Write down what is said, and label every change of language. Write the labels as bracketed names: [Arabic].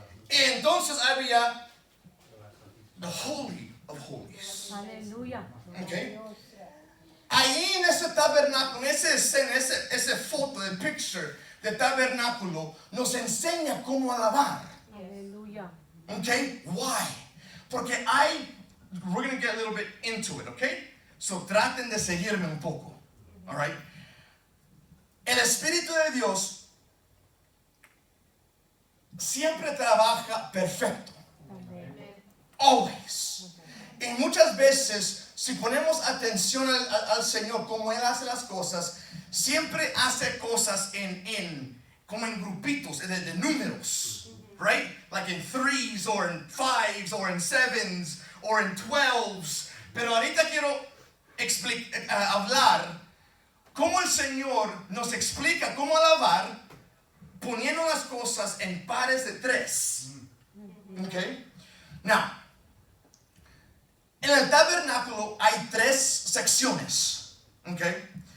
[Spanish] Y entonces había [English] the Holy of Holies. [Spanish] Aleluya. [English] Okay. [Spanish] Ahí en ese tabernáculo, en esa escena, ese foto, de picture de tabernáculo, nos enseña cómo alabar. Aleluya. [English] Okay? Why? Porque we're going to get a little bit into it, okay? [Spanish] So traten de seguirme un poco. [English] All right? [Spanish] El Espíritu de Dios siempre trabaja perfecto. [English] Always. [Spanish] Y muchas veces, si ponemos atención al Señor, como Él hace las cosas, siempre hace cosas como en grupitos, de números. [English] Right? Like in 3s or in 5s or in 7s or in 12s. [Spanish] Pero ahorita quiero hablar cómo el Señor nos explica cómo alabar poniendo las cosas en pares de 3. [English] Okay? [Spanish] Now, en el tabernáculo hay 3 secciones. [English] Okay?